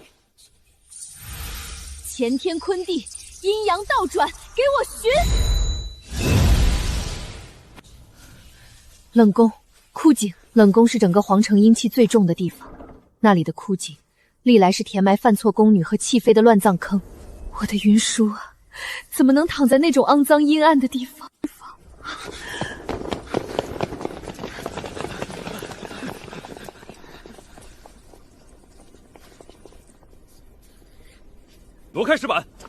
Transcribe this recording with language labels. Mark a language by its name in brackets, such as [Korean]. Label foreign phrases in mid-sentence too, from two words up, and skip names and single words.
[Chinese] 乾天坤地，陰陽倒轉，給我尋！冷宮、枯井，冷宮是整個皇城陰氣最重的地方，那裡的枯井，歷來是填埋犯錯宮女和棄妃的亂葬坑。我的雲舒啊，怎麼能躺在那種骯髒陰暗的地方？挪開石板！